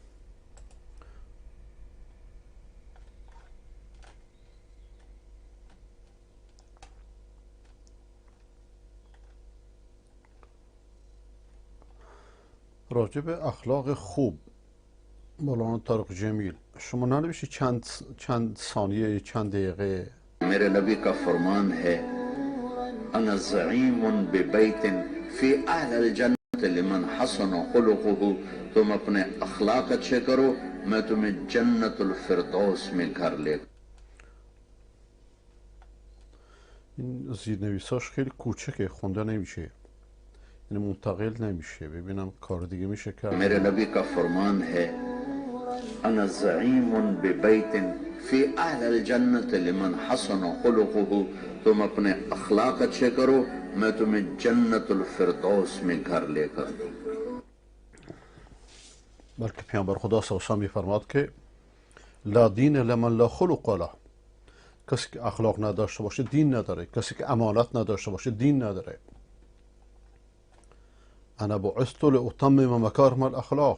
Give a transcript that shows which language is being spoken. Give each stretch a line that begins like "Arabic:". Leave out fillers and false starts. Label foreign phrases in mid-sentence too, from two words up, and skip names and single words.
Persian: راجب اخلاق خوب مولانا طارق جمیل شما ننوشی چند ثانیه چند دقیقه؟
Urdu: میرے نبی کا فرمان ہے
Arabic: انا زعیم ببیت فی اهل الجنت لمن حسن خلقه.
Urdu: تم اپنے اخلاق اچھے کرو میں تمہیں جنت الفردوس میں گھر لے.
Persian: این زیرنویساش خیلی کوچکه، خونده نمیشه، یعنی منتقل نمیشه. ببینم کار دیگه میشه کرد.
Urdu: میرے نبی کا فرمان ہے
Arabic: انا زعیم ببیت فی اهل الجنت لمن حسن خلقه.
Urdu: تم اپنے اخلاق اچھے کرو میں تمہیں جنت الفردوس میں گھر لے کر دوں.
Persian: بلکه پیامبر خدا
Arabic: صلی الله علیه و
Persian: میفرماد که
Arabic: لا دین لمن لا خلق له.
Persian: کسی که اخلاق نداشته باشه دین نداره، کسی که امانت نداشته باشه دین نداره.
Arabic: انا بعثت لاتمم مکارم الاخلاق.